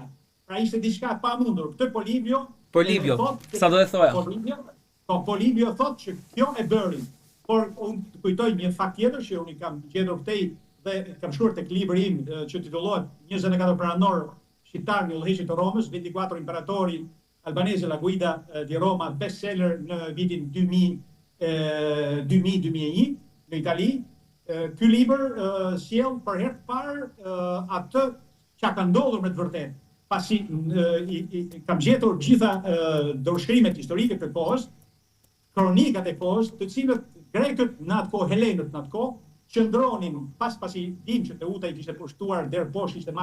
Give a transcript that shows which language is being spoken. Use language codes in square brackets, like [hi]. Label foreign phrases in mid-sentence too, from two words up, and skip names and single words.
[sq] Pra ishte diçka e pamundur. Këtë Polibio, sa do e thoja? Polibio thotë që kjo e bëri. Por unë të kujtoj një fakt tjetër që unë kam gjetur këtej dhe kam shkruar tek libri im që titullohet 24 pranor shqiptar në udhëheqjet të Romës, 24 imperatori albanese la guida di Roma, bestseller në vitin 2000-2001 në Itali. Ky libër sjell për herë të parë atë që ka ndodhur me të vërtetë. Pasi kam gjetur gjitha dorëshkrimet historike të kohës, kronikat e kohës, të cilët grekët në atë kohë, helenët në atë kohë, qëndronin pasi dim që Teuta i kishte pushtuar deri poshtë, ishte